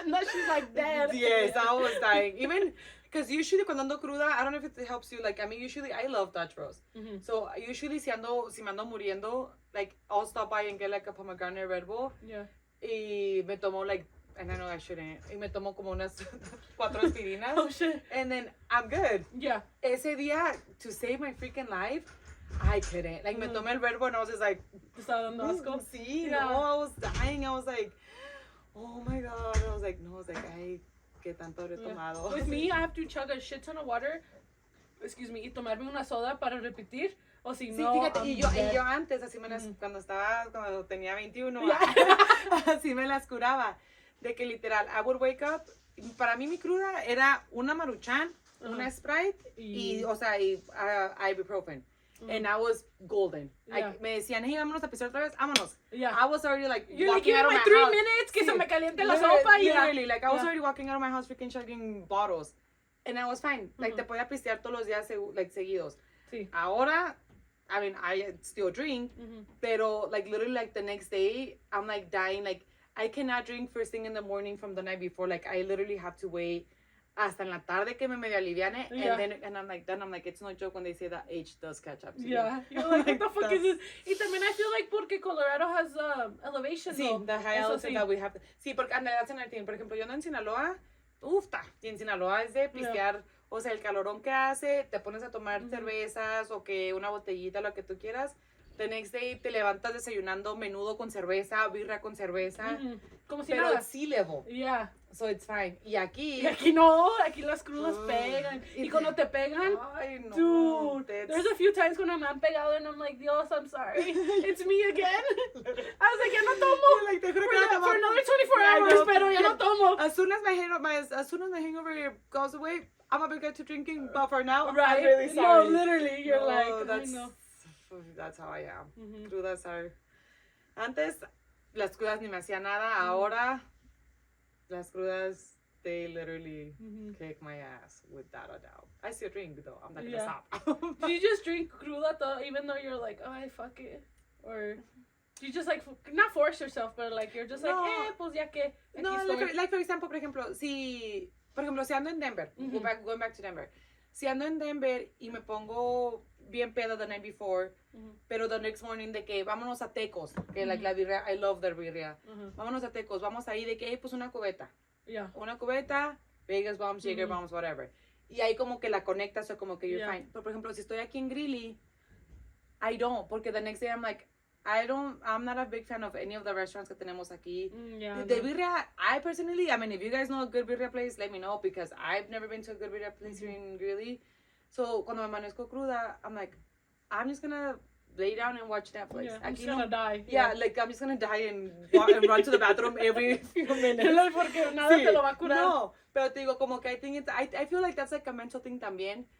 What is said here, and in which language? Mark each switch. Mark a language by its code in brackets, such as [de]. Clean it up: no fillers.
[en] And she's like, dead. Yes, I was dying. Even because usually [es] cuando ando cruda, [en] I don't know if it helps you. Like, I mean, usually I love Dutch Bros. Mm-hmm. So usually [es] si me ando muriendo, [en] like I'll stop by and get like a pomegranate Red Bull. Yeah. [es] Y me tomo [en] like, and I know I shouldn't. [es] Y me tomo como unas 4 aspirinas. [en] Oh shit. And then I'm good. Yeah. [es] Ese día, [en] to save my freaking life, I couldn't. Like, [es] me tomé el [en] Red Bull and I was just like, [es] estaba dando asco. [en] Sí, no, I was dying. I was like, oh my god. I was like, [es] ay, qué tanto habré tomado. [en] With me, I have to chug a shit ton of water. Excuse me, [es] y tomarme una soda para repetir. O si no, fíjate, y yo antes, así me las, cuando tenía 21, así me las curaba. De que literal, [en] I would wake up. [es] Para mí, mi cruda era una Maruchan, una Sprite y ibuprofen. [en] And I was golden. Yeah. [es] Like, me decían, hey, vámonos a pisar otra vez, vámonos. [en] Yeah. I was already like, you're like, walking out of my 3 house. [es] minutes, que se me caliente la [en] Literally, [es] sopa. [en] Literally, like, I was already walking out of my house, freaking chugging bottles. And I was fine. Like, [es] te podía pistear todos los días, like, seguidos. Sí. Ahora, [en] I mean, I still drink, [es] pero [en] like literally like the next day, I'm like dying. Like I cannot drink first thing in the morning from the night before. Like I literally have to wait [es] hasta en la tarde que me medio aliviane, [en] and I'm like, then I'm like, it's no joke when they say that age does catch up to you. Yeah, you're like, what the fuck is this? [es] Y también [en] I feel like porque Colorado has elevation. Sí, the high elevation that we have. Sí, porque that's another thing. [es] Por ejemplo, yo ando en Sinaloa, ufta, y en Sinaloa es de pistear. O sea, el calorón que hace, te pones a tomar cervezas o que una botellita, lo que tú quieras. [en] The next day [es] te levantas desayunando menudo con cerveza, birra con cerveza. Como si pero nada. [en] it's sea level. Yeah. So it's fine. [es] Y aquí no, aquí las crudas pegan. Y cuando te pegan, ay, no, [en] dude, there's a few times [es] cuando me han pegado [en] and I'm like, Dios, I'm sorry. It's me again. I was like, [es] ya no tomo. Like, te juro [en] for another 24 hours, [es] pero ya no tomo. [en] As soon as my hangover goes away, I'm gonna get to drinking, but for now, right? I'm really sorry. No, literally, you're like, that's how I am. Crudas are... [es] Antes, las crudas ni me hacía nada. [en] Ahora, las crudas, they literally kick my ass, without a doubt. I still drink, though. I'm not gonna stop. Do you just drink cruda, though, even though you're like, oh, fuck it? Or... You just like not force yourself, but like you're just like, [es] pues ya que. [en] No, like for example, [es] por ejemplo, si ando en Denver, [en] going back to Denver. [es] Si ando en Denver y me pongo bien pedo [en] the night before, [es] pero [en] the next morning [es] de que vámonos a Tecos, que like la birria, [en] I love the birria. [es] Vámonos a Tecos, vamos ahí de que, hey, pues una cubeta. [en] Yeah. [es] Una cubeta, Vegas bombs, Jaeger bombs, whatever. Y ahí como que [en] la conectas o como que you're fine. Pero por ejemplo, si estoy aquí en Greeley, I don't, porque the next day I'm like, I'm not a big fan of any of the restaurants [es] que tenemos aquí. [en] The birria, I personally, I mean, if you guys know a good birria place, let me know, because I've never been to a good birria place here in Greeley. So, [es] cuando me amanezco cruda, [en] I'm like, I'm just gonna lay down and watch Netflix. Yeah, I'm just gonna die. Yeah, like, I'm just gonna die and run to the bathroom every few minutes. [es] Porque nada te lo va a curar. No, pero te digo, como que [en] I feel like that's like a mental thing también.